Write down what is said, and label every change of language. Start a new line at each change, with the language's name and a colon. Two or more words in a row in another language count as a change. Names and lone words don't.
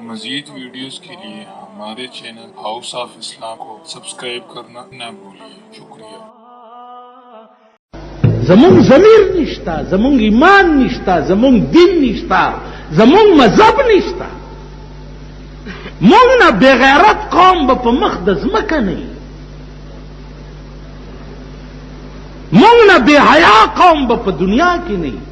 Urdu: مزید ویڈیوز کے لیے ہمارے چینل ہاؤس آف اسلام کو سبسکرئیب کرنا نہ بھولیے. شکریہ.
Pashto: زمون ضمیر نشتا، زمون ایمان نشتا، زمون دین نشتا، زمون مذہب نشتا. مونږ نه بغیرت قوم به په مخ د ځمکه نه وي، مونږ نه بے حیا قوم به په دنیا کې نه وي.